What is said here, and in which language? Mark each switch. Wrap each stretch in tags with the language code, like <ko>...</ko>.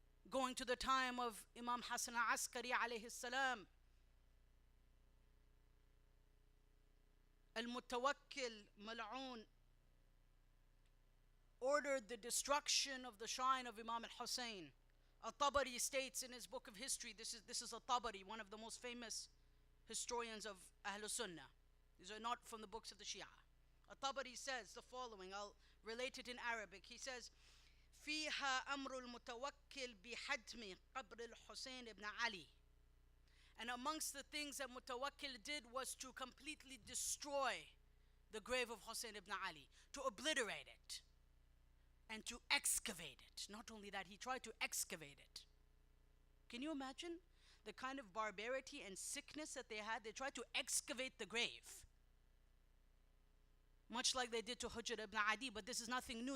<en>Going to the time of Imam Hassan al-Askari alayhi salam, al-Mutawakkil mal'oon ordered the destruction of the shrine of Imam al-Husayn. Al-Tabari states in his book of history, this is Al-Tabari, one of the most famous historians of Ahlul Sunnah. These are not from the books of the Shia. Al-Tabari says the following, I'll relate it in Arabic. He says,</en> <ar>فيها أمر المتوكل بحتم قبر الحسين ibn Ali.</ar> <en>And amongst the things that Mutawakkil did was to completely destroy the grave of Husayn ibn Ali, to obliterate it and to excavate it. Not only that, he tried to excavate it. Can you imagine the kind of barbarity and sickness that they had? They tried to excavate the grave, much like they did to Hujr ibn Adi, but this is nothing new.</en>